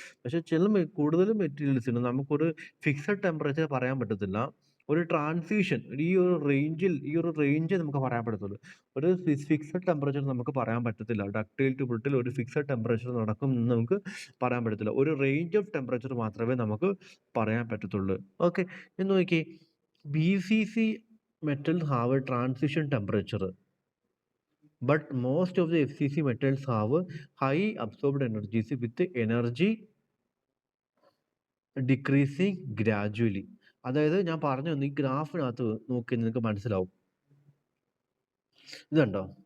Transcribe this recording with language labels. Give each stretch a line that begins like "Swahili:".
Malayalam: പക്ഷേ കൂടുതൽ മെറ്റീരിയൽസിന് നമുക്കൊരു ഫിക്സഡ് ടെമ്പറേച്ചർ പറയാൻ പറ്റത്തില്ല. ഒരു ട്രാൻസിഷൻ ഈ ഒരു റേഞ്ച് നമുക്ക് പറയാൻ പറ്റത്തുള്ളൂ. ഒരു ഫിക്സഡ് ടെമ്പറേച്ചർ നമുക്ക് പറയാൻ പറ്റത്തില്ല. ഡക്റ്റൈൽ ടു ബ്രിട്ടിൽ ഒരു ഫിക്സഡ് ടെമ്പറേച്ചർ നടക്കും എന്ന് നമുക്ക് പറയാൻ പറ്റത്തില്ല. ഒരു റേഞ്ച് ഓഫ് ടെമ്പറേച്ചർ മാത്രമേ നമുക്ക് പറയാൻ പറ്റത്തുള്ളൂ. ഓക്കെ, ഇന്ന് നോക്കിയേ.
English: BCC metals have a transition temperature, but most of the FCC metals have high absorbed energies with energy decreasing gradually.
Malayalam: അതായത് ഞാൻ പറഞ്ഞു ഈ ഗ്രാഫിനകത്ത് നോക്കി നിങ്ങൾക്ക് മനസ്സിലാവും. ഇതുണ്ടോ?